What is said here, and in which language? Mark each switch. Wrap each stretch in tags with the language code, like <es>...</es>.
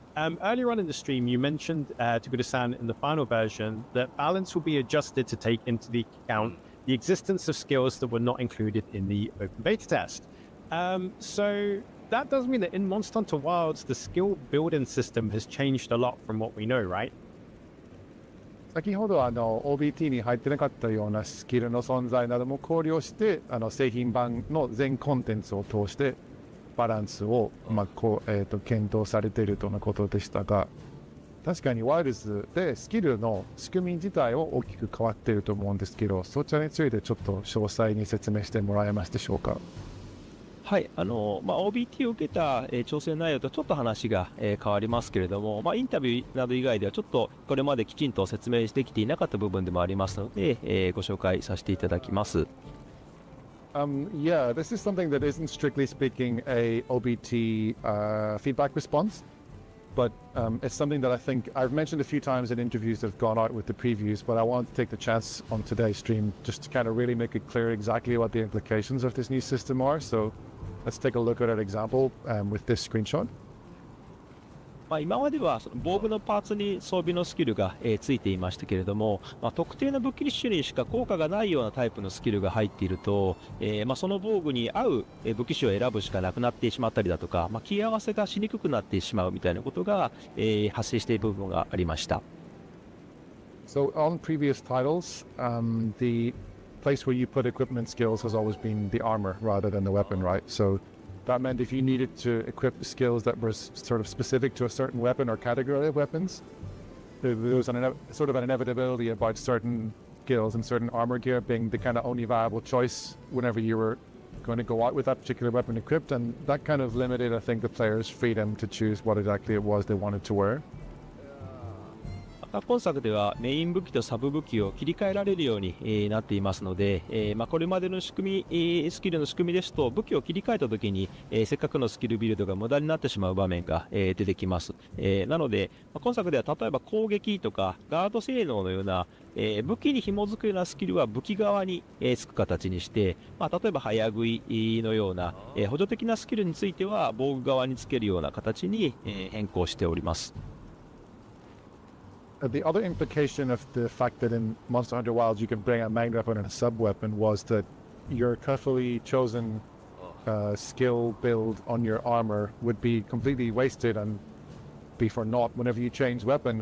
<en>Earlier on in the stream, you mentioned to Guda-san in the final version that balance will be adjusted to take into the account the existence of skills that were not included in the open beta test. So that does mean that in Monster Hunter Wilds, the skill building system has changed a lot from what we know, right?</en> <ja>先ほどOBT に入ってなかったようなスキルの存在なども考慮して製品版の全コンテンツを通してバランスを、検討されているとのことでしたが、確かにワイルズでスキルの仕組み自体は大きく変わっていると思うんですけど、そちらについてちょっと詳細に説明してもらえますでしょうか？はい、OBT を受けた、挑戦内容とちょっと話が、変わりますけれども、インタビューなど以外ではちょっとこれまできちんと説明できていなかった部分でもありますので、ご紹介させていただきます。</ja> <en>Yeah, this is something that isn't strictly speaking a OBT feedback response, but it's something that I think I've mentioned a few times in interviews that have gone out with the previews, but I want to take the chance on today's stream just to kind of really make it clear exactly what the implications of this new system are. So let's take a look at an example with this screenshot.</en> <ja>今まではその防具のパーツに装備のスキルが、ついていましたけれども、特定の武器種にしか効果がないようなタイプのスキルが入っていると、その防具に合う武器種を選ぶしかなくなってしまったりだとか、切り合わせがしにくくなってしまうみたいなことが、発生している部分がありました。</ja> <en>So on previous titles, the place where you put equipment skills has always been the armor rather than the weapon, right? So that meant if you needed to equip skills that were sort of specific to a certain weapon or category of weapons, there was sort of an inevitability about certain skills and certain armor gear being the kind of only viable choice whenever you were going to go out with that particular weapon equipped, and that kind of limited, I think, the players' freedom to choose what exactly it was they wanted to wear.</en> <ja>今作ではメイン武器とサブ武器を切り替えられるようになっていますので、これまでの仕組み、スキルの仕組みですと武器を切り替えた時に、せっかくのスキルビルドが無駄になってしまう場面が、出てきます。なので、今作では例えば攻撃とかガード性能のような、武器に紐づくようなスキルは武器側に、つく形にして、例えば早食いのような、補助的なスキルについては防具側につけるような形に、変更しております。</ja> <en>The other implication of the fact that in Monster Hunter Wilds you can bring a main weapon and a sub weapon was that your carefully chosen skill build on your armor would be completely wasted and be for naught whenever you change weapon.</en>